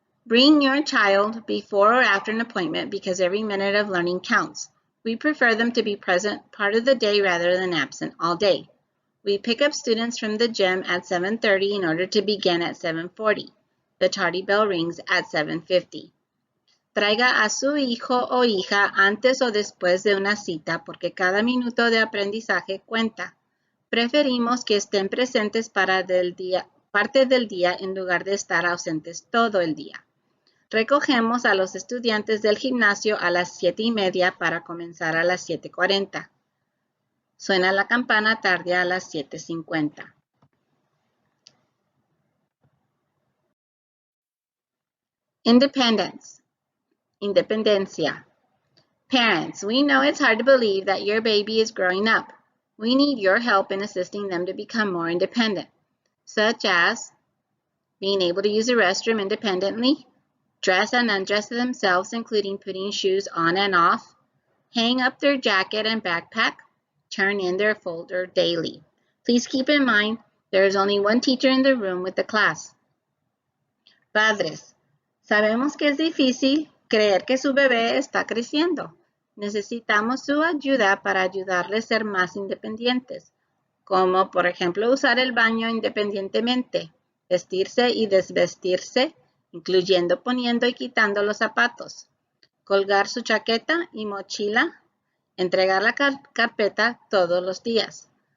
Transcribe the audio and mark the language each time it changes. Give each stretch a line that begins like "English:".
English: Bring your child before or after an appointment because every minute of learning counts. We prefer them to be present part of the day rather than absent all day. We pick up students from the gym at 7:30 in order to begin at 7:40. The tardy bell rings at 7:50.
Spanish: Traiga a su hijo o hija antes o después de una cita porque cada minuto de aprendizaje cuenta. Preferimos que estén presentes parte del día en lugar de estar ausentes todo el día. Recogemos a los estudiantes del gimnasio a las 7:30 para comenzar a las 7:40. Suena la campana tarde a las 7:50.
English: Independence.
Spanish: Independencia.
English: Parents, we know it's hard to believe that your baby is growing up. We need your help in assisting them to become more independent, such as being able to use a restroom independently, dress and undress themselves, including putting shoes on and off, hang up their jacket and backpack, turn in their folder daily. Please keep in mind, there is only one teacher in the room with the class.
Spanish: Padres, sabemos que es difícil creer que su bebé está creciendo. Necesitamos su ayuda para ayudarles a ser más independientes, como por ejemplo usar el baño independientemente, vestirse y desvestirse, incluyendo poniendo y quitando los zapatos, colgar su chaqueta y mochila, entregar la carpeta todos los días.